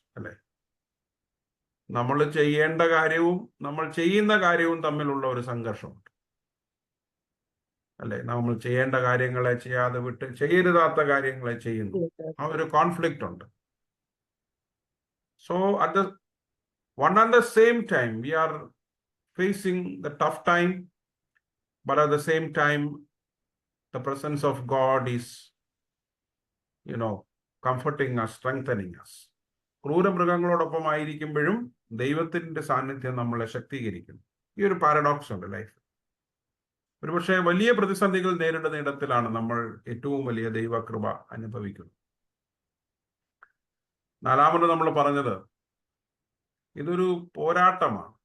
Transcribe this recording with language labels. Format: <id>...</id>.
<ml>അല്ലെ, നമ്മൾ ചെയ്യേണ്ട കാര്യവും നമ്മൾ ചെയ്യുന്ന കാര്യവും തമ്മിലുള്ള ഒരു സംഘർഷമുണ്ട്. അല്ലെ, നമ്മൾ ചെയ്യേണ്ട കാര്യങ്ങളെ ചെയ്യാതെ വിട്ട് ചെയ്യരുതാത്ത കാര്യങ്ങളെ ചെയ്യുന്നു. ആ ഒരു കോൺഫ്ലിക്റ്റ് ഉണ്ട്.</ml> <en>So at the same time we are facing the tough time, but at the same time the presence of God is comforting us, strengthening us.</en> <ml>ക്രൂരമൃഗങ്ങളോടൊപ്പം ആയിരിക്കുമ്പോഴും ദൈവത്തിന്റെ സാന്നിധ്യം നമ്മളെ ശക്തീകരിക്കുന്നു. ഈ ഒരു പാരഡോക്സ് ഉണ്ട് ലൈഫ്. ഒരുപക്ഷെ വലിയ പ്രതിസന്ധികൾ നേരിടുന്ന ഇടത്തിലാണ് നമ്മൾ ഏറ്റവും വലിയ ദൈവകൃപ അനുഭവിക്കുന്നത്. നാലാമത് നമ്മൾ പറഞ്ഞത്, ഇതൊരു പോരാട്ടമാണ്.</ml>